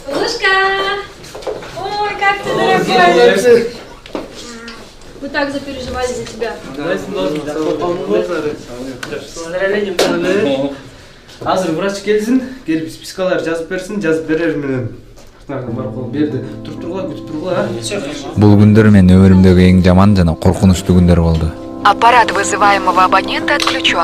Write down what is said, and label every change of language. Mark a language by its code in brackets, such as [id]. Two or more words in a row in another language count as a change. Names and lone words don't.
[ru] Сашка! Ой, как ты, дорогой! Мы так запереживали за тебя. [ky] Азыр врач келсин, келип спискалар жазып берсин, жазып берер менен. Бар кол берди. Туруп тургула, күтүп тургула. Бул күндөр менин өмүрүмдөгү эң жаман жана коркунучтуу күндөр болду. [ru] Аппарат вызываемого абонента отключен.